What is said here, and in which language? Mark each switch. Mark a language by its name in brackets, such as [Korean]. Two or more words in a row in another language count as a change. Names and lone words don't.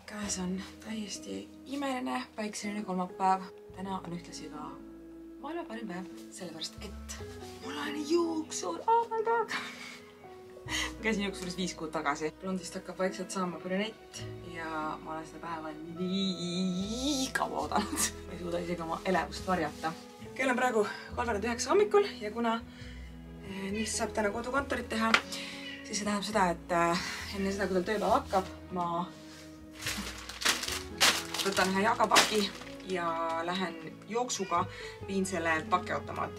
[Estonian] käes on täiesti imeline päikseline kolmapäev. Täna on ühtlasi ka maailma parim päev, sellepärast et mul on juuksur, [English] oh my god! [Estonian] Ma käisin juuksuris 5 kuud tagasi. Blondist hakkab vaikselt saama brünett ja ma olen seda päeva nii kaua oodanud. Ma ei suuda isegi oma elevust varjata. Kell on praegu 3:09 hommikul ja kuna Nils saab täna kodukontorit teha, siis see tähendab seda, et enne seda, kui tal tööpäev hakkab, ma võtan ühe jagapaki ja lähen jooksuga, viin selle pakiautomaati.